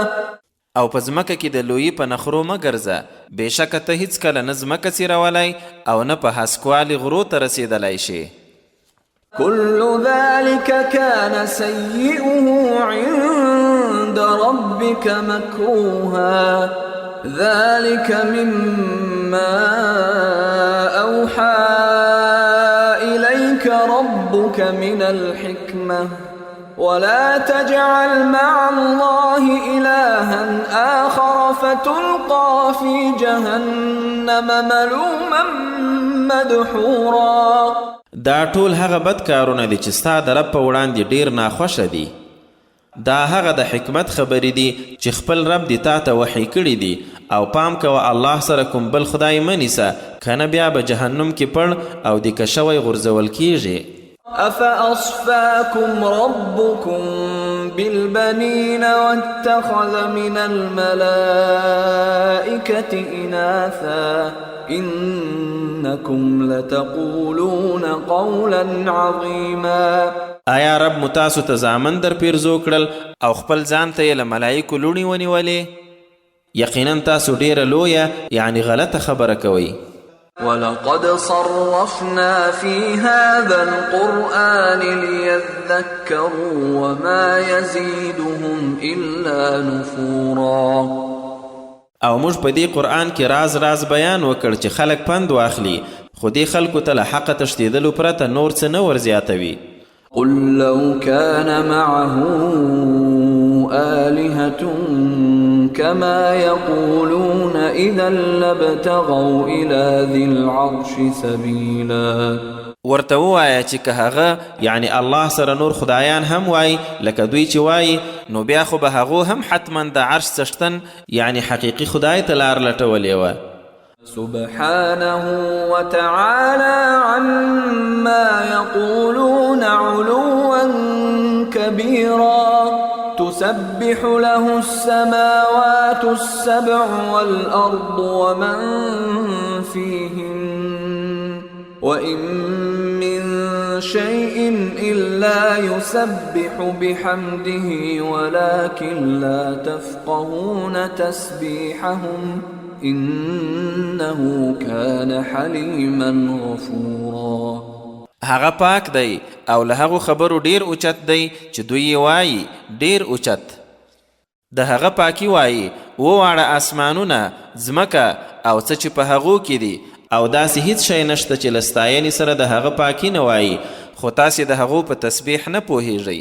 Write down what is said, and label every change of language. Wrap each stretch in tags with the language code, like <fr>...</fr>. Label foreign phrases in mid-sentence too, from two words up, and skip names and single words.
<ps>او په ځمکه کې د لویي په نخرو مه ګرځه، بېشکه ته هیڅکله نه ځمکه څیرولی او نه په هسکوالي غرو ته رسېدلی شي.</ps> <ar>كل ذلك كان سيئه عند ربك مكروها ذلك مما أوحى إليك ربك من الحكمة ولا تجعل مع الله إلها آخر فتلقى في جهنم ملوما مدحورا.</ar> <ps>دا ټول هغه بد کارونه دي چې ستا د رب په وړاندې ډیر ناخوښه دي. دا هغه د حکمت خبرې دي چې خپل رب دې تا ته وحی کړي دي، او پام کوه الله سره کوم بل خدای مه نیسه، کنه بیا به جهنم کې پړ او دیکه شوی غورځول کیږي.</ps> <ar>أفأصفاكم ربكم بالبنين واتخذ من الملائكة إناثا إنكم لتقولون قولا عظيما.</ar> <ps>آیا رب مو تاسو ته زامن در پیرزو کړل او خپل ځان ته یې له ملایکو لوڼې ونیولې؟ یقینا تاسو ډیره لویه یعنی غلطه خبره کوئ.</ps> <ar>ولقد صرفنا في هذا القرآن ليذكروا وما يزيدهم إلا نفورا.</ar> <ps>او موږ په دې قرآن کې راز راز بیان وکړ چې خلک پند واخلي، خو دې خلکو ته له حقه تښتېدلو پرته نور څه نه ورزیاتوي.</ps> <ar>قل لو كان معه آلهة كما يقولون إذا لابتغوا إلى ذي العرش سبيلا.</ar> <ps>ورته ووایه چې که هغه یعنی الله سره نور خدایان هم وای لکه دوی چې وایي، نو بیا خو به هغو هم حتما د عرش څښتن یعنی حقیقي خدای ته لار لټولې وه.</ps> <ar>سبحانه وتعالى عما يقولون علوا كبيرا. تسبح له السماوات السبع والأرض ومن فيهن وإن من شيء إلا يسبح بحمده ولكن لا تفقهون تسبيحهم إنه كان حليما غفورا.</ar> <ps>هغه پاک دی او له هغو خبرو ډیر اوچت دی چې دوی یې وایي ډیر اوچت. د هغه پاکي وایي وواړه اسمانونه ځمکه او څه چې په هغو کې دي، او داسې هیڅ شی نشته چې له ستاینې سره د هغه پاکي نه وایي، خو تاسې د هغو په تسبیح نه پوهیږئ.</ps>